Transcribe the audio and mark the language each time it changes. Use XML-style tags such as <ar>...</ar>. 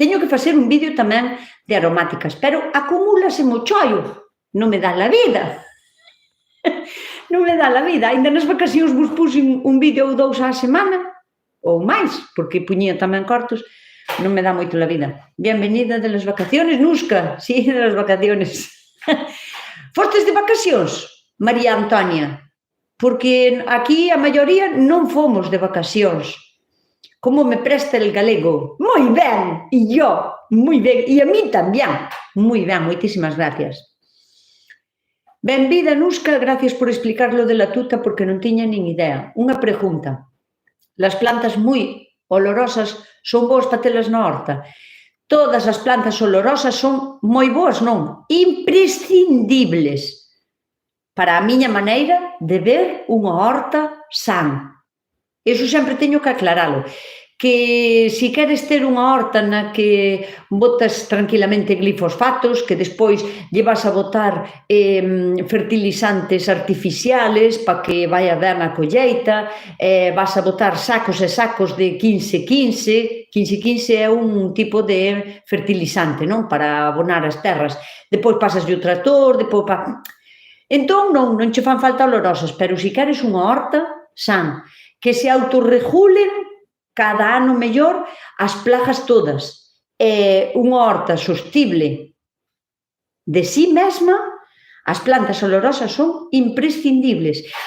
<gl>Teño que facer un vídeo tamén de aromáticas, pero acumúlase mo chollo, non me dá la vida. Non me dá la vida. Ainda nas vacacións vos puxen un vídeo ou 2 á semana, ou máis, porque puñía tamén cortos, non me dá moito la vida.</gl> <es>Bienvenida de las vacaciones, Nusca. Sí, de las vacaciones.</es> <gl>Fostes de vacacións, María Antonia? Porque aquí a maioría non fomos de vacacións.</gl> <es>Como me presta el galego?</es> <gl>Moi ben, e yo, moi ben, e a mí tamén. Moi ben, moitísimas gracias. Benvida, Nusca,</gl> <es>gracias por explicar lo de la tuta</es> <gl>porque non tiña nin idea. Unha pregunta. Las plantas moi olorosas son boas para telas na horta? Todas as plantas olorosas son moi boas, non? Imprescindibles para a miña maneira de ver unha horta san. Iso sempre teño que aclaralo. Que si queres ter unha horta na que botas tranquilamente glifosfatos, que despois lle vas a botar fertilizantes artificiales para que vaia ben a colleita, vas a botar sacos e sacos de 15-15, 15-15 é un tipo de fertilizante, non? Para abonar as terras. Depois pasas o tractor, depois... Entón, non che fan falta olorosas, pero se queres unha horta san, que se autorregulen cada ano mellor as plagas todas. Unha horta sostible de si mesma, as plantas olorosas son imprescindibles.</gl>